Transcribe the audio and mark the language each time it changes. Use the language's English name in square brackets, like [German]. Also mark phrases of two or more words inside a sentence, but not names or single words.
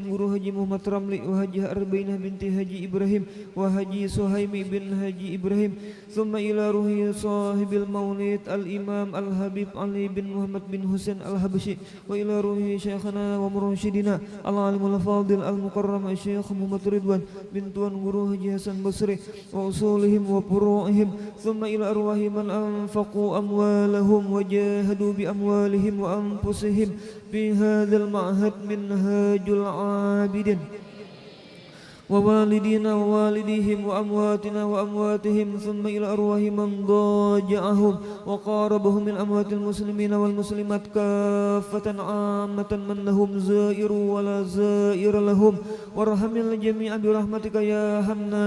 [Arabic] غورو حاجي محمد رملي وحاجي أربعينة بنت حاجي إبراهيم وحاجي سهيمي بن حاجي إبراهيم ثم إلى روح صاحب المولد الإمام الحبيب علي بن محمد بن حسين الحبشي وإلى روح شيخنا ومرشدنا العالم الفاضل المكرم شيخ محمد رضوان بن توان غورو حاجي حسن بصري وأصولهم وفروعهم ثم إلى أرواح من أنفقوا أموالهم وجاهدوا بأموالهم وأنفسهم في هذا المعهد منهاج العابدين ووالدينا ووالديهم وأمواتنا وأمواتهم ثم إلى أرواح من ضاجعهم وقاربهم من أموات المسلمين والمسلمات كافة عامة من لهم زائر ولا زائر لهم وارحم الجميع برحمتك يا حنان